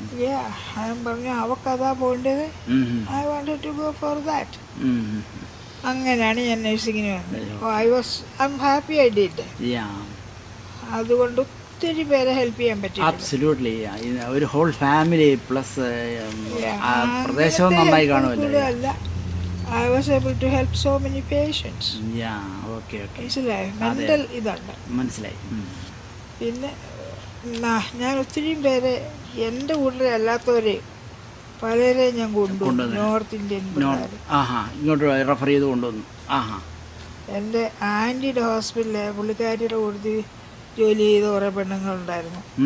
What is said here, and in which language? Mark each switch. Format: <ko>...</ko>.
<ml>ഞാൻ പറഞ്ഞു അവക്കതാ പോകേണ്ടത്,</ml> <en>I wanted to go for that.</en> <ml>അങ്ങനെയാണ് ഞാൻ നേഴ്സിങ്ങിന് വന്നത്.</ml> <en>I'm happy I did.</en> <ml>അതുകൊണ്ട് ഒത്തിരി പേരെ ഹെൽപ്പ് ചെയ്യാൻ പറ്റി.</ml> <en>Absolutely.</en> <ml>ഒരു</ml> <en>whole family plus</en> <ml>പ്രദേശവും നന്നായി കാണുമല്ലോ. അല്ല,</ml> <en>I was able to help so many patients. Okay.</en> <ml>മനസ്സിലായി. മെൻ്റൽ ഇതുണ്ട്. മനസ്സിലായി. പിന്നെ ഞാൻ ഒത്തിരി പേരെ എൻ്റെ കൂടെ അല്ലാത്തവരെ പലരെ ഞാൻ കൊണ്ടുവന്നു.</ml> <en>north Indian</en> <ml>ഇങ്ങോട്ട് റെഫർ ചെയ്ത് കൊണ്ടുവന്നു. എൻ്റെ ആൻറ്റിയുടെ ഹോസ്പിറ്റലിലെ പുള്ളിക്കാരിയുടെ കൂടുതൽ ജോലി ചെയ്ത കുറേ പെണ്ണുങ്ങളുണ്ടായിരുന്നു.</ml>